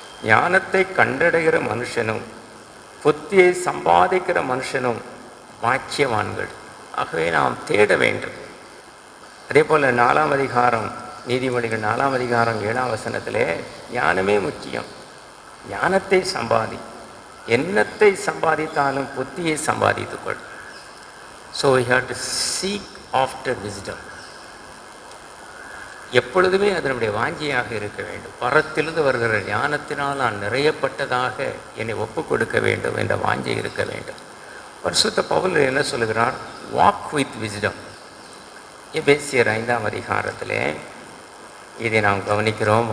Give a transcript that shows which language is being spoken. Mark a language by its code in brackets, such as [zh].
[ta] ஞானத்தை கண்டடைகிற மனுஷனும் புத்தியை சம்பாதிக்கிற மனுஷனும் பாக்கியவான்கள். ஆகவே நாம் தேட வேண்டும். அதே போல் 4ஆம் அதிகாரம், நீதிமொழிகள் 4ஆம் அதிகாரம் 7ஆம் வசனத்திலே ஞானமே முக்கியம். ஞானத்தை சம்பாதி, என்னத்தை சம்பாதித்தாலும் புத்தியை சம்பாதித்துக்கொள். [en] So we have to seek after wisdom. [ta] எப்பொழுதுமே அது நம்முடைய வாஞ்சியாக இருக்க வேண்டும். பரத்திலிருந்து வருகிற ஞானத்தினால் நான் நிறையப்பட்டதாக என்னை ஒப்பு கொடுக்க வேண்டும் என்ற வாஞ்சை இருக்க வேண்டும். பரிசுத்த பவுல் என்ன சொல்லுகிறார்? [en] Walk with wisdom. [ta] எபேசியர் 5ஆம் அதிகாரத்திலே இதை நாம் கவனிக்கிறோம்.